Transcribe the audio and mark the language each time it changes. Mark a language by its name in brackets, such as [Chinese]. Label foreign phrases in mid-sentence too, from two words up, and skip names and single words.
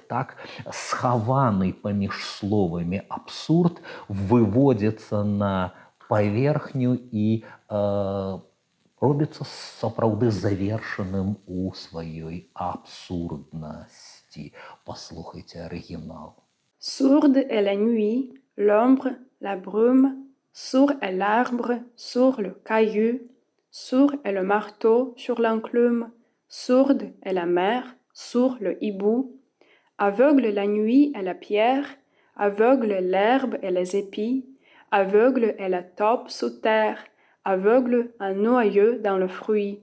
[Belarusian] Так схаваны паміж словамі абсурд выводзіцца на паверхню і робіцца сапраўды завершаным у сваёй абсурднасці. Паслухайце арыгінал. [French] Sourde est la nuit, l'ombre, la brume, sourd est l'arbre sur le caillou, sourd est le marteau sur l'enclume, sourde est la mer sur le hibou, aveugle la nuit est la pierre, aveugle l'herbe et les épis, aveugle est la taupe sous terre, aveugle un noyau dans le fruit.